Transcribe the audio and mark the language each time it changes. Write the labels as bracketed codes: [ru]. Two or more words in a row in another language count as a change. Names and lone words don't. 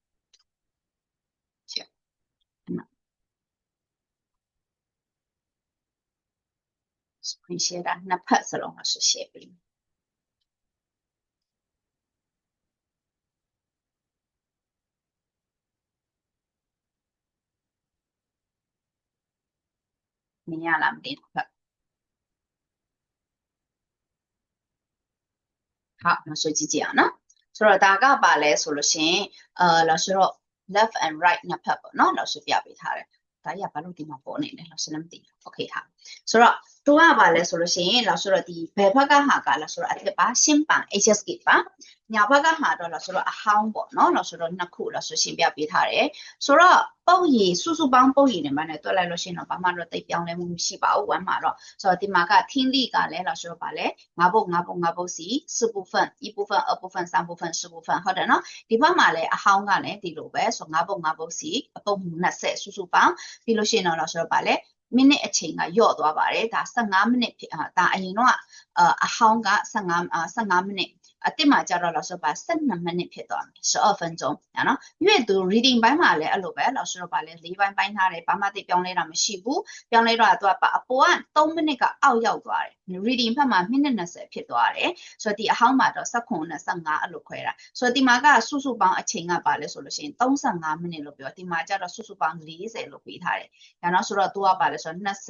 [en] screen share [my] တာနှစ်ဖက်စလုံး老师 share ပေးမြင်ရလားမသိဘူးဟုတ် နောက်ဆိုကြည့်ကြည့်အောင်နော်ဆိုတော့ဒါကပါလဲဆိုလို့ရှိရင်老师တို့ [en] left and right [my] နှစ်ဖက်ပေါ့နော်老师ပြပေးထားတယ်ဒါရဘာလို့ဒီမှာပေါ်နေလဲ老师လည်းမသိဘူး okay ဟာဆိုတော့သူကပါလဲဆိုလို့ရှိရင်老师တို့ဒီဘယ်ဘက်ကဟာက 老师တို့အထက်ပါရှင်းပန် HSK ပါညာဘက်ကဟာတော့老师တို့အဟောင်းပေါ့နော်老师တို့နှစ်ခု老师ရှင်းပြပေးထားတယ်ဆိုတော့ပုံ ရည်စုစုပေါင်းပုံရည်နဲ့မှလည်းတွက်လိုက်လို့ရှိရင်တော့ဘာမှတော့တိတ်ပြောင်းလဲမှုမရှိပါဘူးဝမ်းမှာတော့ဆိုတော့ဒီမှာက听力ကလည်း老师တို့ပါလဲ5ပုတ်စီ [zh] 4部分1部分2部分3部分4部分 [my] ဟုတ်တယ်နော်ဒီဘက်မှာလည်းအဟောင်းကလည်းဒီလိုပဲဆို5ပုတ်စီအပုတ်20စုစုပေါင်းပြီးလို့ရှိရင်တော့老师တို့ပါလဲမိနစ်အချိန်ကညော့သွားပါတယ်ဒါ15မိနစ်ဒါအရင်တော့အဟောင်းက 15မိနစ်အတိမှာကြတော့ [zh] 老师把 [my] 12မိနစ်ဖြစ်သွားမယ်12 分钟နော်阅读 reading ဘိုင်းမှာလည်းအဲ့လိုပဲ老师တို့ပါလဲ4ပိုင်းပိုင်းထားတယ်ဘာမှသိပြောင်းလဲတာမရှိဘူးပြောင်းလဲတော့သူကအပေါ်က3မိနစ်ကအောက်ရောက်သွားတယ် reading ဘက်မှာမိနစ်20ဖြစ်သွားတယ်ဆိုတော့ဒီအဟောင်းမှာတော့19နဲ့15အဲ့လိုခွဲတာဆိုတော့ဒီမှာကစုစုပေါင်းအချိန်ကပါလဲဆိုလို့ရှိရင်35မိနစ်လို့ပြောဒီမှာကြတော့စုစုပေါင်း40လို့ပေးထားတယ်ညာနော်ဆိုတော့သူကပါလဲဆိုတော့